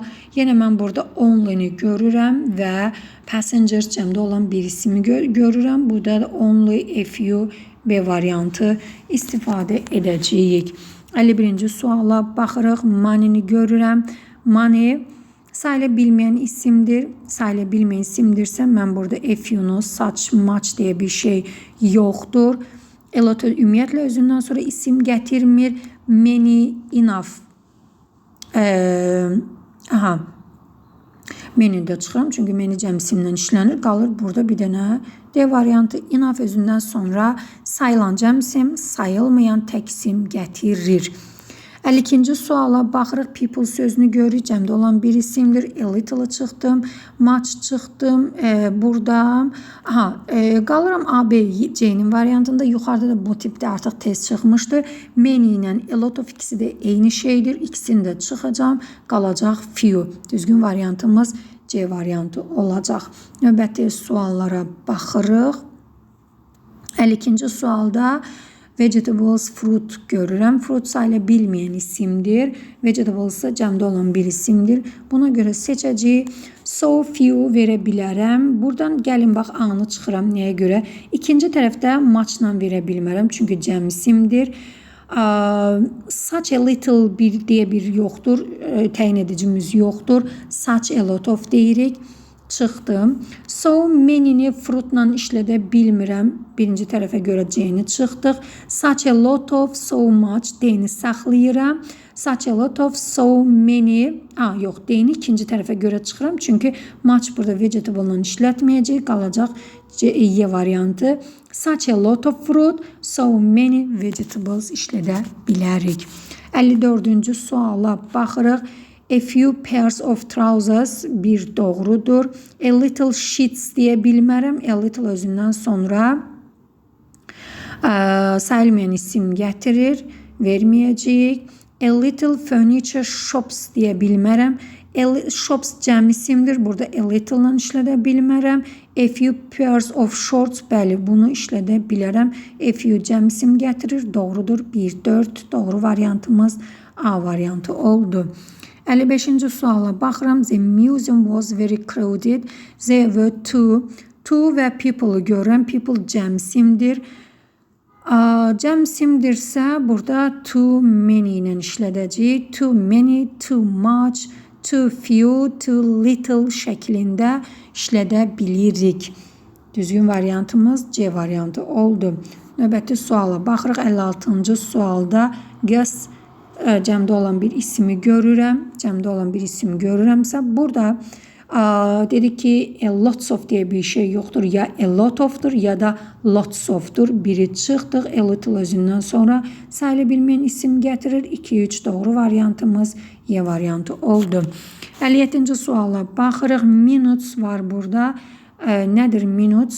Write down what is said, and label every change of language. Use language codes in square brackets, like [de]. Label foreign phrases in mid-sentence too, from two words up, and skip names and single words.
[az] Yenə mən burada only-ni görürəm və passenger cəmdə olan bir ismi görürəm. Burada da only, [en] a few [az] B variantı istifadə edəcəyik. 51-ci suala baxırıq. Money-ni görürəm. Money sayıla bilməyən isimdir. Sayıla bilməyən isimdirsə mən burada [en] a few-nu, [az] such, much deyə bir şey yoxdur. [en] A lot [az] ümumiyyətlə özündən sonra isim gətirmir. Many, enough. Many-də çıxıram. Çünki many cəmsimlə işlənir. Qalır burada bir dənə D variantı. Enough özündən sonra sayılan cəmsim, sayılmayan tək isim gətirir. 52-ci suala baxırıq. People sözünü görürük. Cəmdə olan bir isimdir. [en] A little [az] çıxdım. Much çıxdım. Burada qalıram A, B, C-nin variantında. Yuxarıda da bu tipdə artıq test çıxmışdır. Many ilə [en] a lot of [az] ikisi də eyni şeydir. İkisini də çıxacağım. Qalacaq few. Düzgün variantımız C variantı olacaq. Növbəti suallara baxırıq. 52-ci sualda vegetables, fruit görürəm. Fruit sayıla bilməyən isimdir. Vegetables ise cəmdə olan bir isimdir. Buna görə seçəcəyik. [en] So few [az] verə bilərəm. Buradan gəlin bax A-nı çıxıram. Nəyə görə? İkinci tərəfdə much-la verə bilmərəm. Çünki cəm isimdir. [en] Such a little [az] bir deyə bir yoxdur. Təyin edicimiz yoxdur. [en] Such a lot of [az] deyirik. Çıxdım. [en] So many-ni [az] fruitla işlədə bilmirəm. Birinci tərəfə görə C-ni çıxdıq. [en] Such a lot of, so much [az] D-ni saxlayıram. [en] Such a lot of, so many. [az] Yox, D-ni ikinci tərəfə görə çıxıram. Çünki much burada vegetable-la işlətməyəcək. Qalacaq Y variantı. [en] Such a lot of fruit, so many vegetables [az] işlədə bilərik. 54-cü suala baxırıq. [en] A few pairs of trousers [az] bir doğrudur. [en] A little sheets [az] deyə bilmərəm. [en] A little [az] özündən sonra sayılmayan isim gətirir. Verməyəcəyik. [en] A little furniture shops [az] deyə bilmərəm. Shops cəm isimdir. Burada [en] a little-la [az] işlədə bilmərəm. [en] A few pairs of shorts. [az] Bəli, bunu işlədə bilərəm. [en] A few [az] cəm isim gətirir. Doğrudur. 1, 4 doğru variantımız A variantı oldu. 55-ci suala baxıram. [en] The museum was very crowded. [az] There were two və people-ı görürəm. People cəmsimdir. Cəmsimdirsə burada [en] too many [az] ilə işlədəcəyik. [en] Too many, too much, too few, too little [az] şəklində işlədə bilirik. Düzgün variantımız C variantı oldu. Növbəti suala baxırıq. 56-cı sualda guess cəmdə olan bir ismi görürəm. Cəmdə olan bir ismi görürəmsə burada dedik ki [en] lots of [az] deyə bir şey yoxdur. Ya [en] a lot ofdur [az] ya da [en] lots ofdur. [az] Biri çıxdıq. [en] A little [az] özündən sonra sayıla bilməyən isim gətirir. 2, 3 doğru variantımız Y variantı oldu. 57-ci suala baxırıq. Minutes var burada. Nədir minutes?